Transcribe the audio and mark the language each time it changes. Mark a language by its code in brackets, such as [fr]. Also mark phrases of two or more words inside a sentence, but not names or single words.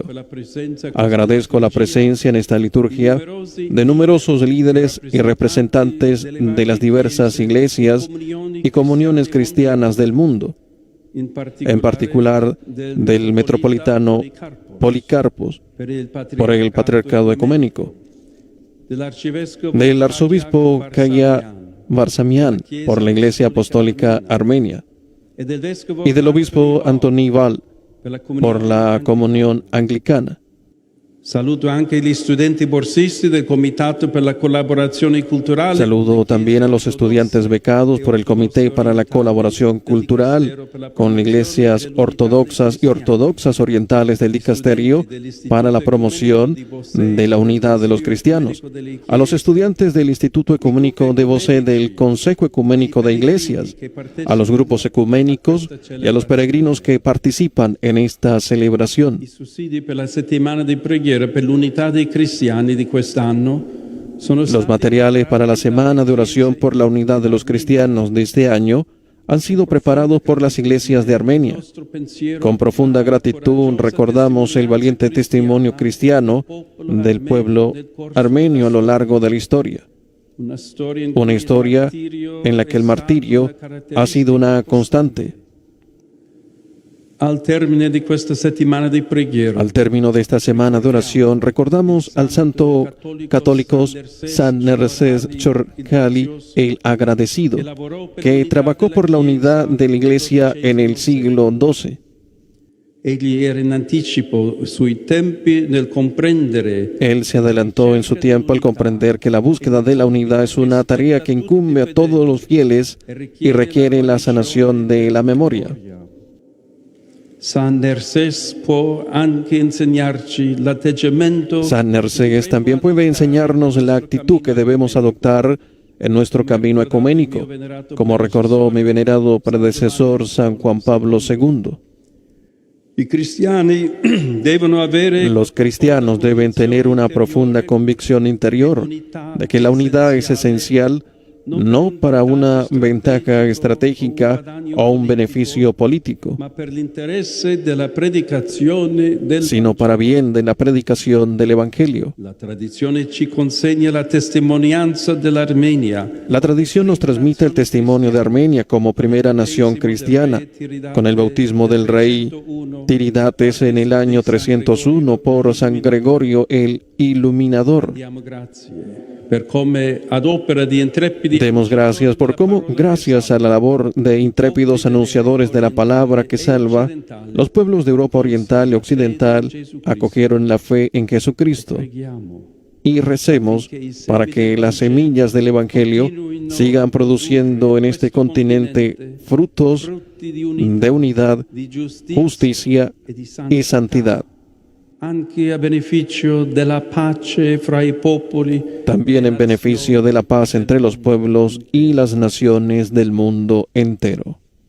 [es] Agradezco la presencia en esta liturgia de numerosos líderes y representantes de las diversas iglesias y comuniones cristianas del mundo, en particular del metropolitano Policarpos, por el Patriarcado Ecuménico, del arzobispo Kaya Barsamian por la Iglesia Apostólica Armenia y del obispo Antoni Val por la Comunión Anglicana. [it] saluto anche gli studenti borsisti del Comitato per la Collaborazione Culturale. [es] Saludo también a los estudiantes becados por el Comité para la Colaboración Cultural con iglesias ortodoxas y ortodoxas orientales del dicasterio para la promoción de la unidad de los cristianos. A los estudiantes del Instituto Ecuménico de Vocé del Consejo Ecuménico de Iglesias, a los grupos ecuménicos y a los peregrinos que participan en esta celebración. [it] I sussidi per la settimana di preghiera per l'unità dei cristiani di quest'anno sono [es] Los [it] stati [es] materiales para la semana de oración por la unidad de los cristianos de este año han sido preparados por las iglesias de Armenia. [it] nostro pensiero [es] Con profunda gratitud recordamos el valiente testimonio cristiano del pueblo armenio a lo largo de la historia. Una historia en la que el martirio ha sido una constante. [it] Al termine di questa settimana di preghiera, [es] Al término de esta semana de oración, recordamos al santo católico San Nerses Chorkali el Agradecido, que trabajó por la unidad de la Iglesia en el siglo XII. [it] egli era in anticipo sui tempi nel comprendere [es] Él se adelantó en su tiempo al comprender que la búsqueda de la unidad es una tarea que incumbe a todos los fieles y requiere la sanación de la memoria. [it] San Nerses può anche insegnarci l'atteggiamento [es] San Nerses también puede enseñarnos la actitud que debemos adoptar en nuestro camino ecuménico, como recordó mi venerado predecesor San Juan Pablo II. [it] I cristiani devono avere [es] Los cristianos deben tener una profunda convicción interior de que la unidad es esencial no para una ventaja estratégica o un beneficio político, [it] ma per l'interesse della predicazione del [es] sino para bien de la predicación del Evangelio. [it] La tradizione ci consegna la testimonianza dell'Armenia. [es] La tradición nos transmite el testimonio de Armenia como primera nación cristiana, con el bautismo del rey Tiridates en el año 301 por San Gregorio el Iluminador. [it] Diamo grazie per come ad opera di intrepidi [es] Demos gracias por cómo, gracias a la labor de intrépidos anunciadores de la palabra que salva, los pueblos de Europa Oriental y Occidental acogieron la fe en Jesucristo. [it] preghiamo [es] Y recemos para que las semillas del Evangelio sigan produciendo en este continente frutos [it] frutti di unità, [es] de unidad, [it] di giustizia [es] justicia [it] e di [es] y [it] santità, [es] santidad. [it] anche a beneficio della pace fra i popoli. [es] También en beneficio de la paz entre los pueblos y las naciones del mundo entero.